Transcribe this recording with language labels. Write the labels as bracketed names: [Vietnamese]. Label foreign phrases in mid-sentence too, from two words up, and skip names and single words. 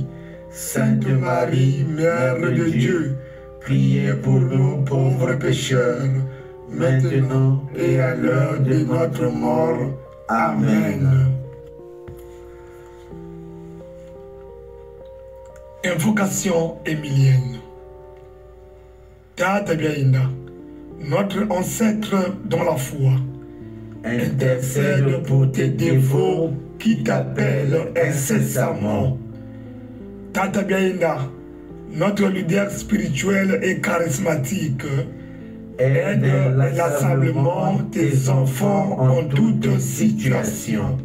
[French] Sainte Marie, Mère de Dieu, priez pour nous pauvres pécheurs, maintenant et à l'heure de notre mort. Amen. Invocation émilienne. Tata Biaïena, notre ancêtre dans la foi, Intercède pour tes dévots qui t'appellent incessamment. Tata Biaïena, notre leader spirituel et charismatique, Aide inlassablement tes enfants en toute situation.